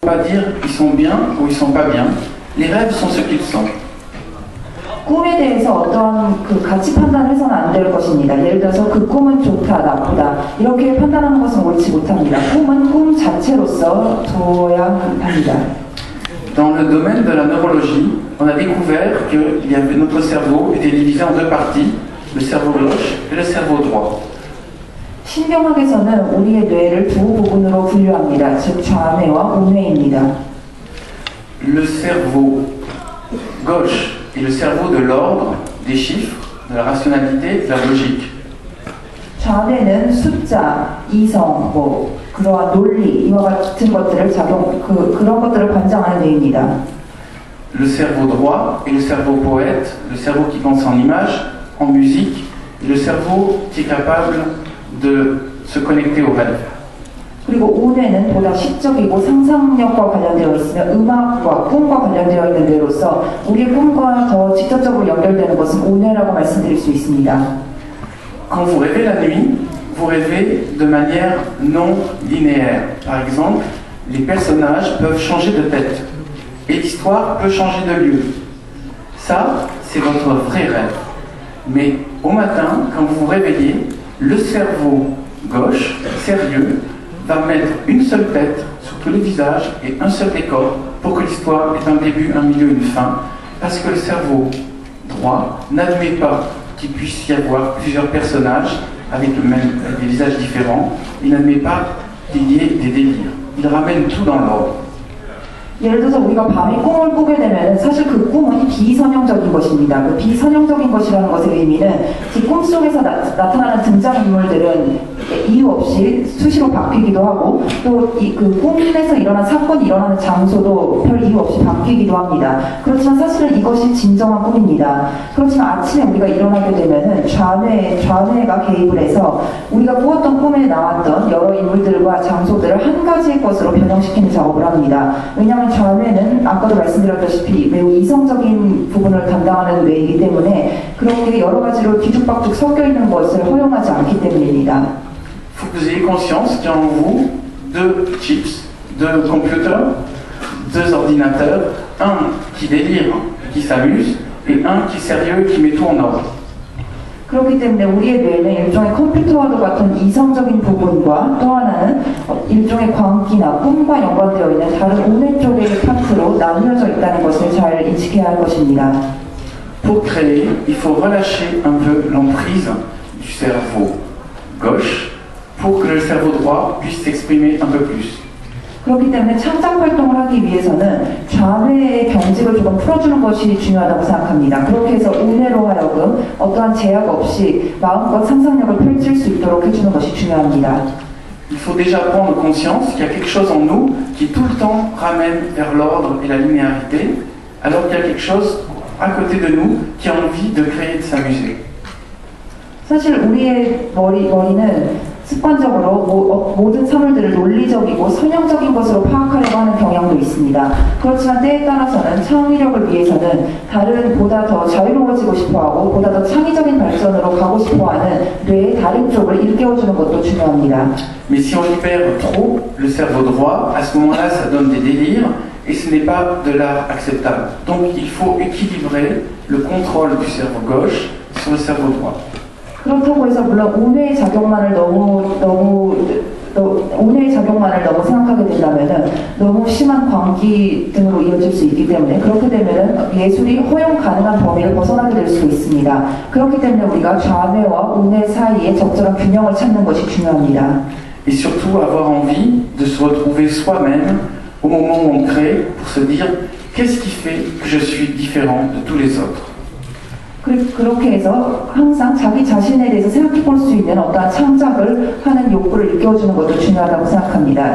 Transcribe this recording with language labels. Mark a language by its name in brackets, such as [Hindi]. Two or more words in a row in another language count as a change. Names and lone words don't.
[French] Pas dire ils sont bien ou ils sont pas bien. Les rêves sont ce qu'ils sont. [Korean] 꿈에 대해서 어떤 그 가치 판단을 해서는 안 될 것입니다. 예를 들어서 그 꿈은 좋다, 나쁘다 이렇게 판단하는 것은 옳지 못합니다. 꿈은 꿈 자체로서 둬야 합니다. [French] Dans le domaine de la neurologie, on a découvert que notre cerveau était divisé en deux parties, le cerveau gauche et le cerveau droit. [Korean] 신경학에서는 우리의 뇌를 두 부분으로 분류합니다. 즉 좌뇌와 우뇌입니다. [French] Le cerveau gauche est le cerveau de l'ordre, des chiffres, de la rationalité, de la logique. [Korean] 좌뇌는 숫자, 이성, 그러한 논리 이와 같은 것들을 그런 것들을 관장하는 뇌입니다. [French] Le cerveau droit est le cerveau poète, le cerveau qui pense en images, en musique, et le cerveau qui est capable de se connecter au rêve. [Korean] 그리고 우뇌는 보다 시적이고 상상력과 관련되어 있으며 음악과 꿈과 관련되어 있는 뇌로서 우리의 꿈과 더 직접적으로 연결되는 것은 우뇌라고 말씀드릴 수 있습니다. [French] Quand vous rêvez la nuit, vous rêvez de manière non linéaire. Par exemple, les personnages peuvent changer de tête et l'histoire peut changer de lieu. Ça, c'est votre vrai rêve. Mais au matin, quand vous vous réveillez, le cerveau gauche, sérieux, va mettre une seule tête sur tous les visages et un seul décor pour que l'histoire ait un début, un milieu, une fin. Parce que le cerveau droit n'admet pas qu'il puisse y avoir plusieurs personnages avec des visages différents. Il n'admet pas qu'il y ait des délires. Il ramène tout dans l'ordre. [Korean] 예를 들어서 우리가 밤에 꿈을 꾸게 되면 사실 그 꿈은 비선형적인 것입니다. 그 비선형적인 것이라는 것의 의미는 그 꿈속에서 나타나는 등장인물들은 이유 없이 수시로 바뀌기도 하고 또 그 꿈에서 일어난 사건이 일어나는 장소도 별 이유 없이 바뀌기도 합니다. 그렇지만 사실은 이것이 진정한 꿈입니다. 그렇지만 아침에 우리가 일어나게 되면은 좌뇌가 개입을 해서 우리가 꾸었던 꿈에 나왔던 여러 인물들과 장소들을 한 가지의 것으로 변형시키는 작업을 합니다. 왜냐하면 좌뇌는 아까도 말씀드렸다시피 매우 이성적인 부분을 담당하는 뇌이기 때문에 그렇게 여러 가지로 뒤죽박죽 섞여 있는 것을 허용하지 않기 때문입니다. [French] Il faut que vous ayez conscience qu'il y a en vous deux chips, deux computers, deux ordinateurs, un qui délire, qui s'amuse, et un qui est sérieux, qui met tout en ordre. [Korean] 그렇기 때문에 우리의 뇌는 일종의 컴퓨터와도 같은 이성적인 부분과 또 하나는 일종의 광기나 꿈과 연관되어 있는 다른 우뇌 쪽의 파트로 나뉘어져 있다는 것을 잘 인식해야 할 것입니다. [French] Pour créer, il faut relâcher un peu l'emprise du cerveau gauche pour que le cerveau droit puisse s'exprimer un peu plus. [Korean] 그렇기 때문에 창작 활동을 하기 위해서는 좌뇌의 경직을 조금 풀어주는 것이 중요하다고 생각합니다. 그렇게 해서 우뇌로 하여금 어떠한 제약 없이 마음껏 상상력을 펼칠 수 있도록 해주는 것이 중요합니다. [French] Il faut déjà prendre conscience qu'il y a quelque chose en nous qui tout le temps ramène vers l'ordre et la linéarité, alors qu'il y a quelque chose à côté de nous qui a envie de créer et de s'amuser. [Korean] 사실 우리의 머리는 습관적으로 모든 사물들을 논리적이고 선형적인 것으로 파악하려고 하는 경향도 있습니다. 그렇지만 때에 따라서는 창의력을 위해서는 보다 더 자유로워지고 싶어하고 보다 더 창의적인 발전으로 가고 싶어하는 뇌의 다른 쪽을 일깨워주는 것도 중요합니다. [French] Mais si on libère trop le cerveau droit, à ce moment-là, ça donne des délires et ce n'est pas de l'art acceptable. Donc il faut équilibrer le contrôle du cerveau gauche sur le cerveau droit. [Korean] 그렇다고 해서 물론 우뇌의 작용만을 너무 생각하게 된다면은 너무 심한 광기 등으로 이어질 수 있기 때문에 그렇게 되면은 예술이 허용 가능한 범위를 벗어나게 될 수 있습니다. 그렇기 때문에 우리가 좌뇌와 우뇌 사이에 적절한 균형을 찾는 것이 중요합니다. [French] Et surtout avoir envie de se retrouver soi-même au moment où on crée pour se dire qu'est-ce qui fait que je suis différent de tous les autres. [Korean] 그렇게 해서 항상 자기 자신에 대해서 생각해 볼 수 있는 어떠한 창작을 하는 욕구를 일깨워주는 것도 중요하다고 생각합니다.